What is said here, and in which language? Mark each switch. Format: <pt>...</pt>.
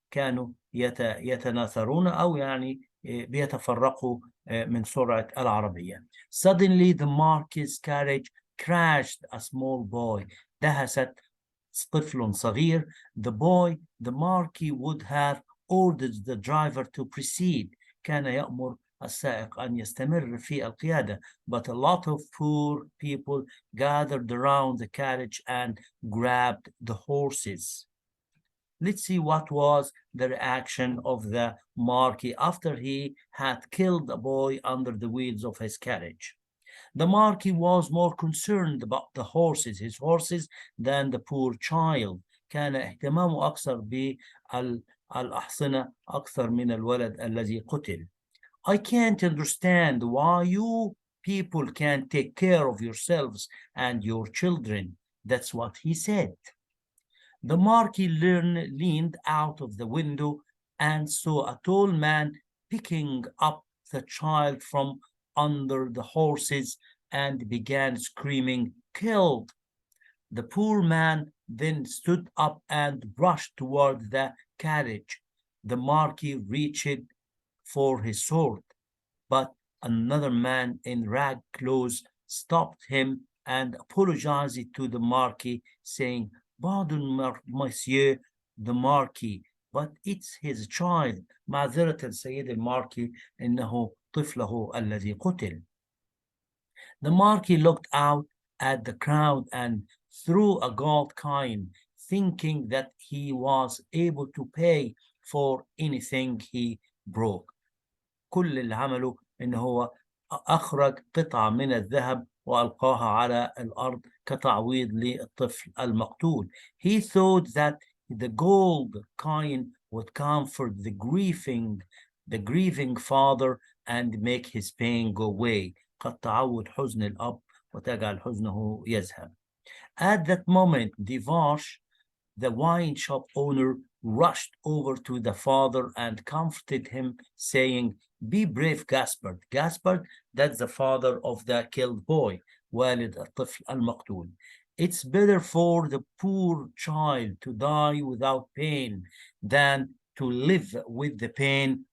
<ar>كانوا يتناثرون أو يعني بيتفرقوا من سرعة العربية.</ar> <en>Suddenly the Marquis' carriage crashed a small boy.</en> <ar>دهست طفل صغير.</ar> <en>The Marquis would have ordered the driver to proceed.</en> <ar>كان يأمر السائق أن يستمر في القيادة.</ar> <en>But a lot of poor people gathered around the carriage and grabbed the horses. Let's see what was the reaction of the Marquis after he had killed a boy under the wheels of his carriage. The Marquis was more concerned about the horses, his horses, than the poor child.</en> <ar>كان اهتمامه أكثر بالأحصنة أكثر من الولد الذي قتل.</ar> <en>I can't understand why you people can't take care of yourselves and your children. That's what he said. The Marquis leaned out of the window and saw a tall man picking up the child from under the horses and began screaming, "Killed!" The poor man then stood up and rushed toward the carriage. The Marquis reached for his sword, but another man in rag clothes stopped him and apologized to the Marquis, saying, "Pardon, Monsieur the Marquis, but it's his child."</en> <ar>معذرة سيد الماركي، إنه طفله الذي قتل.</ar> <en>The Marquis looked out at the crowd and threw a gold coin, thinking that he was able to pay for anything he broke.</en> <ar>كل اللي عمله إن هو أخرج قطعة من الذهب وألقاها على الأرض كتعويض للطفل المقتول.</ar> <en>He thought that the gold coin would comfort the grieving father and make his pain go away.</en> <ar>قد تعود حزن الأب وتجعل حزنه يذهب.</ar> <en>At that moment, Devash, the wine shop owner, rushed over to the father and comforted him, saying, "Be brave, Gaspard." Gaspard, that's the father of the killed boy,</en> <ar>والد الطفل المقتول.</ar> <en>It's better for the poor child to die without pain than to live with the pain</en>